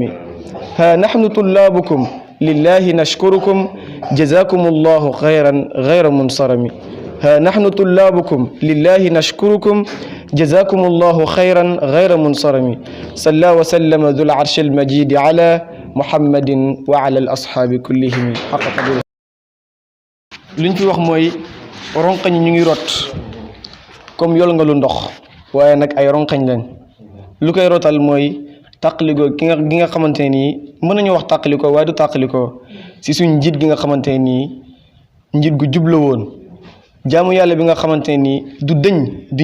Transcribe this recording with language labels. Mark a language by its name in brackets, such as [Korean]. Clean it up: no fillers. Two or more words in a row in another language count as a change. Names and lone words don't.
[Arabic] ها نحن طلابكم لله نشكركم جزاكم الله خيرا غير منصرم. ها نحن طلابكم لله نشكركم جزاكم الله خيرا غير منصرم. صلى وسلم ذو العرش المجيد على محمد وعلى الأصحاب كلهم حق قدره. [Wolof] liñ fi wax mooy ronkañ ñu ngi rot comme yol nga lu ndox waaye nag ay ronkañ lañ lu koy rotal mooy tàqalikoo gi nga xamante ne nii mën nañu wax tàqalikoo waaye du tàqalikoo si suñ njiit gi nga xamante ne nii njiit gu jub la woon jaamu yàlla bi nga xamante ne nii du dëñ di